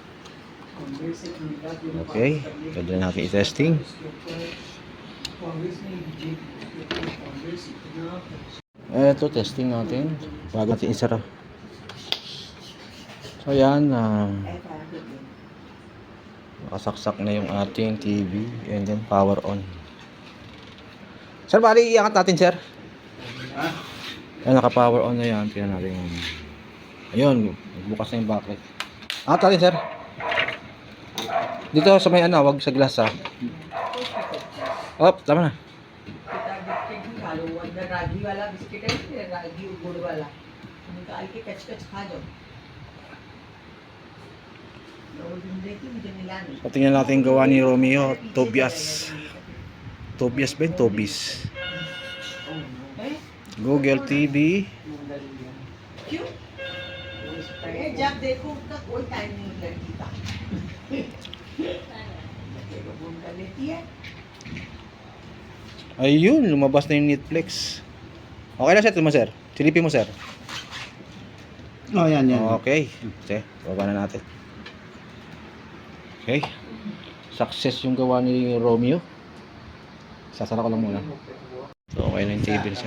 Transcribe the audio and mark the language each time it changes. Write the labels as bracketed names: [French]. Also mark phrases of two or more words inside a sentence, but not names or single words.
[Filipino] Okay, pwede natin i-testing. Ito, testing natin bago natin isara. So yan, nakasaksak na yung ating TV [English] and then power on. [Filipino] Sir, bali iangat natin sir. Yan, naka- [English] power on [Filipino] na yan. Tingnan natin. Ayun, bukas na yung backlight. Tali sir. Dito sa may ano, wag sa glass ha. Op, tama na. [Hindi] रागी वाला बिस्किट है रागी गुड़ वाला निकाल के कच कच खा जाओ देखी मुझे मिला नहीं [Filipino] So, tingnan natin yung gawa ni Romeo. Tobias. Tobias ba yun? Tobis. Google TV. [Hindi] क्यों जब देखो उसका कोई टाइम नहीं लड़की का फोन कर लेती है [Filipino] Ayun, lumabas na yung Netflix. Okay na sir, ito mo sir. Silipin mo sir. Oh, yan, yan. Okay. Okay, baba na natin. Okay. Success yung gawa ni Romeo. Sasara ko lang muna. So, okay na yung TV sir.